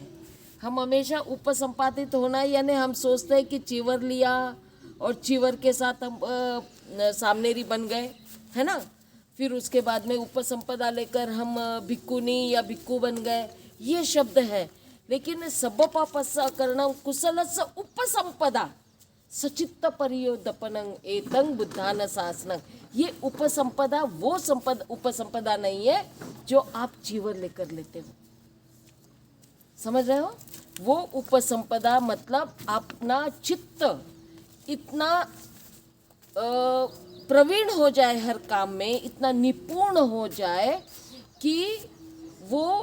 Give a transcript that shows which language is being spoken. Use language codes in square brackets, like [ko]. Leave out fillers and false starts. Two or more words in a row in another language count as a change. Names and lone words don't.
[hi] हम हमेशा उपसंपादित होना, यानी हम सोचते हैं कि चीवर लिया और चीवर के साथ हम सामनेरी बन गए, है ना। फिर उसके बाद में उपसंपदा लेकर हम भिक्खुनी या भिक्खु बन गए, ये शब्द है। [pi] लेकिन सपपापसा करणम कुशलस्य उपसंपदा सचित्त परियोदपनं एतं बुद्धान शासनं। [hi] ये उपसंपदा वो उपसंपदा नहीं है जो आप चीवर लेकर लेते हो, समझ रहे हो। वो उपसंपदा मतलब अपना चित्त इतना प्रवीण हो जाए हर काम में, इतना निपुण हो जाए कि वो